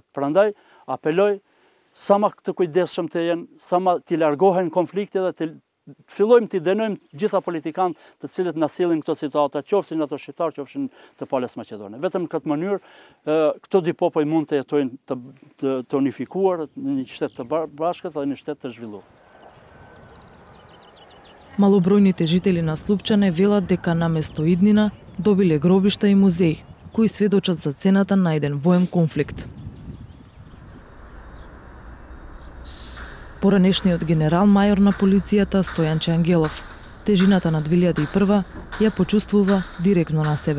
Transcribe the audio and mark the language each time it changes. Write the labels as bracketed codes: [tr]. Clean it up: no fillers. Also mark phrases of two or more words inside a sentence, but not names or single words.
[sq] Prandaj apeloj sa më të kujdesshëm të jenë, sa më të largohen konfliktet dhe të fillojmë të dënojmë gjitha politikanët të cilët na sillin këto situata, qofshin ato shqiptar, qofshin të palës maqedone. Vetëm në këtë mënyrë këto dy popoj mund të jetojnë të unifikuar në një shtet të bashkët dhe një shtet të zhvilluar. [mk] Малобројните жители на Слупчане велат дека наместо иднина добиле гробишта и музеи, кои сведочат за цената на еден воен конфликт. Поранешниот генерал-мајор на полицијата Стојанче Ангелов тежината на 2001 ја почувствува директно на себе.